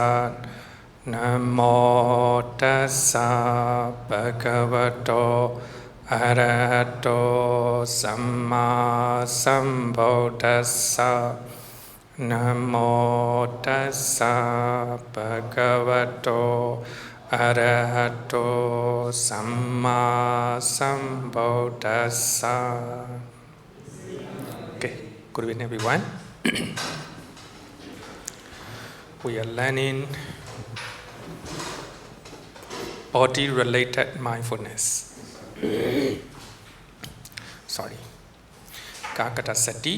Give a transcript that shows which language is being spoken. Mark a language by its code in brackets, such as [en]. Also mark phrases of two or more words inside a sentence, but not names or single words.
[pi] Namo tassa bhagavato arahato samma sambuddhassa. Namo tassa bhagavato arahato samma sambuddhassa. [en] Okay, good evening everyone. We are learning body-related mindfulness. Sorry. [pi] Kakata Sati.